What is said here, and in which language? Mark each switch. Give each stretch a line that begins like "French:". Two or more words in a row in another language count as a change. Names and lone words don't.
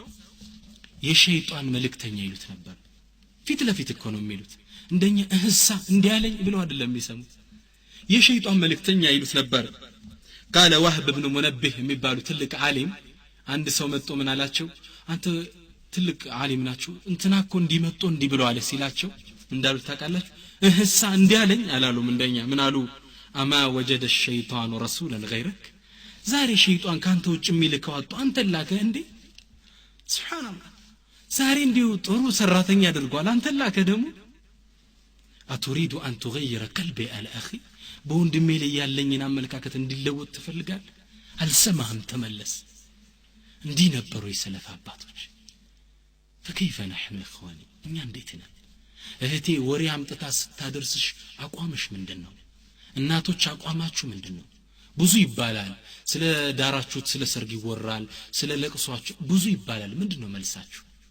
Amharic: የሸይጣን መልእክተኛ ይሉት ነበር ፊት ለፊት እኮ ነው የሚሉት እንደኛ እህሳ እንዲያለኝ ብለው አይደለም የሚሰሙት የሸይጣን መልእክተኛ ይሉት ነበር
Arabic: قال وهب بن منبه
Amharic: የሚባሉ ትልቅ ዓሊም አንድ ሰው መጥቶ ምን አላቸው አንተ ትልቅ ዓሊም ናችሁ እንትናኮ እንዲመጡ እንዲ ብለው አለ ሲላቸው እንዳሉት ታውቃላችሁ እህሳ እንዲያለኝ አላሉም እንደኛ ምን አሉ አማ
Arabic: وجد الشيطان رسولا غيرك
Amharic: ዛሬ ሸይጣን ካንተ ውጭ የሚልከው አጥቶ አንተ ላከ እንዴ ሱብሃንአላህ ዛሬ እንዲው ጥሩ ሰራተኛ አድርጓል አንተ ላከ ደግሞ
Arabic: أتريد أن تغير قلبي على اخي
Amharic: በወንድሜ ላይ ያለኝን አመለካከት እንዲለወጥ ትፈልጋል አልሰማህም ተመለስ እንዲህ ነበሩ የሰለፍ አባቶች
Arabic: فكيف نحن اخواني
Amharic: እኛ እንዴት ነን እህቴ ወሬ አምጥታ ስታደርስሽ አቋምሽ ምንድነው እናቶች አቋማችሁ ምንድነው ብዙ ይባላል ስለ ዳራችሁት ስለ ሰርግ ይወራል ስለ ለቅሷችሁ ብዙ ይባላል ምንድነው መልሳችሁ